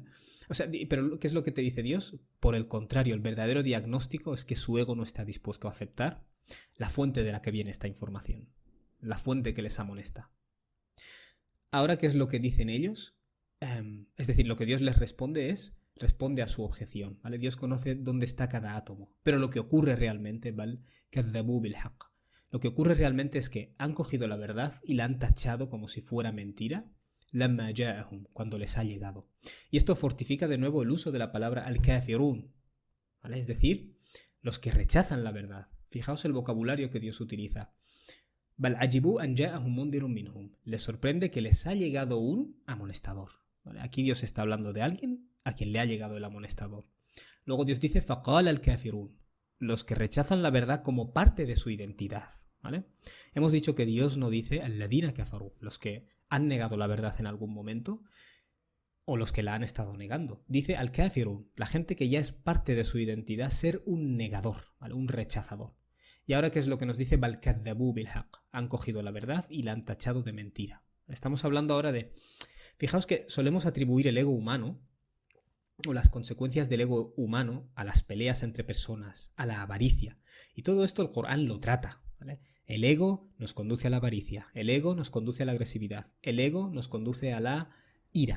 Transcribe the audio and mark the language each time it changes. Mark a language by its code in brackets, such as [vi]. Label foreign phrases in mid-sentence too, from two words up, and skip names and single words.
[es] O sea, pero ¿qué es lo que te dice Dios? Por el contrario, el verdadero diagnóstico es que su ego no está dispuesto a aceptar la fuente de la que viene esta información, la fuente que les amonesta. Ahora, ¿qué es lo que dicen ellos? Es decir, lo que Dios les responde a su objeción, ¿vale? Dios conoce dónde está cada átomo, pero lo que ocurre realmente, ¿vale?, [ar] كذبوا بالحق. [es] Lo que ocurre realmente es que han cogido la verdad y la han tachado como si fuera mentira, [ar] لما جاءهم, [es] cuando les ha llegado. Y esto fortifica de nuevo el uso de la palabra al-kafirun, ¿vale? Es decir, los que rechazan la verdad. Fijaos el vocabulario que Dios utiliza. [ar] بل عجبوا أن جاءهم منذر منهم. [es] Les sorprende que les ha llegado un amonestador. ¿Vale? Aquí Dios está hablando de alguien a quien le ha llegado el amonestador. Luego Dios dice [ar] فقال الكافرون, [es] los que rechazan la verdad como parte de su identidad, ¿vale? Hemos dicho que Dios no dice [ar] الذين كفروا, [es] los que han negado la verdad en algún momento o los que la han estado negando. Dice al-kafirun, la gente que ya es parte de su identidad ser un negador, ¿vale?, un rechazador. Y ahora, ¿qué es lo que nos dice? [ar] بل كذبوا بالحق, [es] han cogido la verdad y la han tachado de mentira. Estamos hablando ahora de... Fijaos que solemos atribuir el ego humano o las consecuencias del ego humano a las peleas entre personas, a la avaricia. Y todo esto el Corán lo trata, ¿vale? El ego nos conduce a la avaricia, el ego nos conduce a la agresividad, el ego nos conduce a la ira.